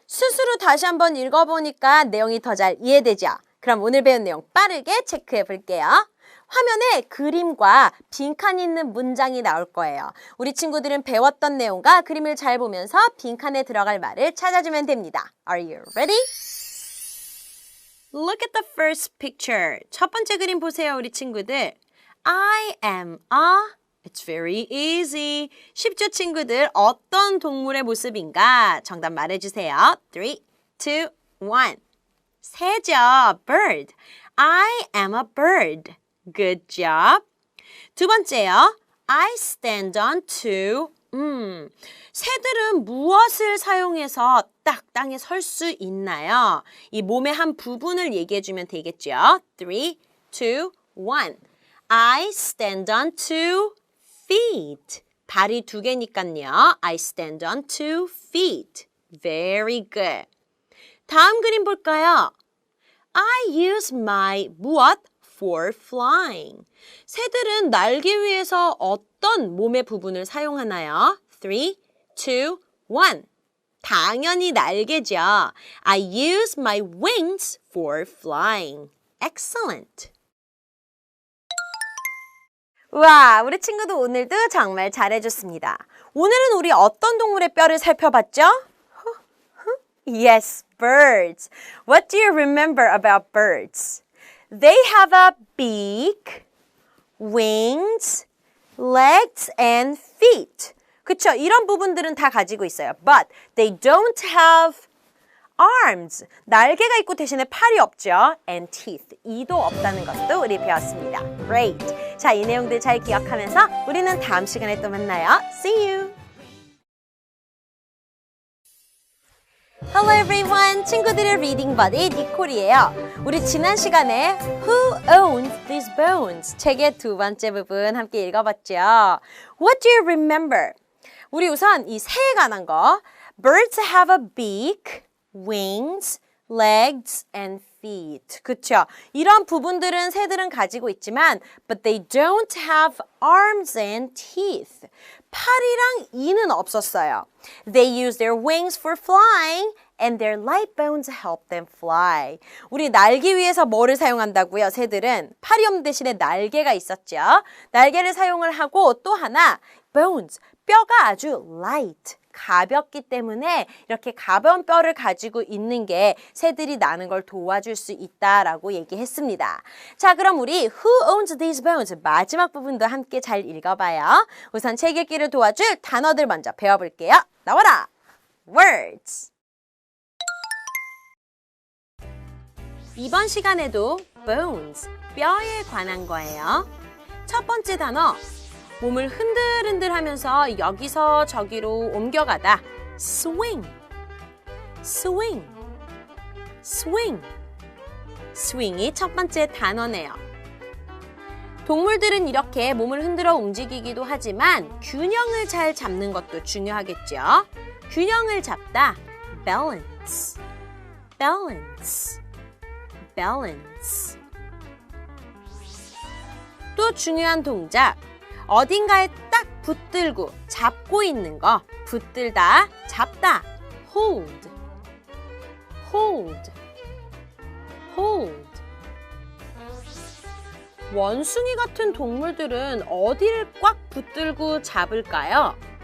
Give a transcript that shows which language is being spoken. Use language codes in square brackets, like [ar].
[ko] 스스로 다시 한번 읽어보니까 내용이 더 잘 이해되죠? 그럼 오늘 배운 내용 빠르게 체크해 볼게요. 화면에 그림과 빈칸이 있는 문장이 나올 거예요. 우리 친구들은 배웠던 내용과 그림을 잘 보면서 빈칸에 들어갈 말을 찾아주면 됩니다. [en] Are you ready? Look at the first picture. [ko] 첫 번째 그림 보세요, 우리 친구들. [en] I am a... It's very easy. [ko] 쉽죠, 친구들? 어떤 동물의 모습인가? 정답 말해주세요. 3, 2, 1. 새죠. bird. [en] I am a bird. Good job. [ko] 두 번째요. [en] I stand on two. [ko] 새들은 무엇을 사용해서 딱 땅에 설 수 있나요? 이 몸의 한 부분을 얘기해주면 되겠죠. [en] 3, 2, 1. I stand on two feet. [ko] 발이 두 개니까요. [en] I stand on two feet. Very good. [ko] 다음 그림 볼까요? [en] I use my 무엇? For flying. [ko] 새들은 날기 위해서 어떤 몸의 부분을 사용하나요? 3, 2, 1. 당연히 날개죠. [en] I use my wings for flying. Excellent. [ko] 와, 우리 친구도 오늘도 정말 잘해줬습니다. 오늘은 우리 어떤 동물의 뼈를 살펴봤죠? [en] Yes, birds. What do you remember about birds? They have a beak, wings, legs, and feet. [ko] 그쵸? 이런 부분들은 다 가지고 있어요. [en] But they don't have arms. [ko] 날개가 있고 대신에 팔이 없죠. [en] And teeth. [ko] 이도 없다는 것도 우리 배웠습니다. [en] Great. [ko] 자, 이 내용들 잘 기억하면서 우리는 다음 시간에 또 만나요. [en] See you. Hello everyone! [ko] 친구들의 [en] reading buddy 니콜이에요. [ko] 우리 지난 시간에 [en] Who owns these bones? [ko] 책의 두 번째 부분 함께 읽어봤죠. [en] What do you remember? [ko] 우리 우선 이 새에 관한 거 [en] Birds have a beak, wings, legs, and feet. [ko] 그쵸? 이런 부분들은 새들은 가지고 있지만 [en] But they don't have arms and teeth. [ko] 팔이랑 이는 없었어요. [en] They use their wings for flying and their light bones help them fly. [ko] 우리 날기 위해서 뭐를 사용한다고요? 새들은 팔이 없는 대신에 날개가 있었죠. 날개를 사용을 하고 또 하나 bones, 뼈가 아주 light, 가볍기 때문에 이렇게 가벼운 뼈를 가지고 있는 게 새들이 나는 걸 도와줄 수 있다라고 얘기했습니다. 자, 그럼 우리 [en] Who owns these bones? [ko] 마지막 부분도 함께 잘 읽어봐요. 우선 책 읽기를 도와줄 단어들 먼저 배워볼게요. 나와라! Words! 이번 시간에도 bones, 뼈에 관한 거예요. 첫 번째 단어, 몸을 흔들흔들 하면서 여기서 저기로 옮겨가다. [en] swing, swing, swing. [ko] swing이 첫 번째 단어네요. 동물들은 이렇게 몸을 흔들어 움직이기도 하지만 균형을 잘 잡는 것도 중요하겠죠. 균형을 잡다. [en] balance, balance, balance. [ko] 또 중요한 동작. 어딘가에 딱 붙들고 잡고 있는 거. 붙들다, 잡다. [en] hold, hold, hold. [ko] 원숭이 같은 동물들은 어디를 꽉 붙들고 잡을까요?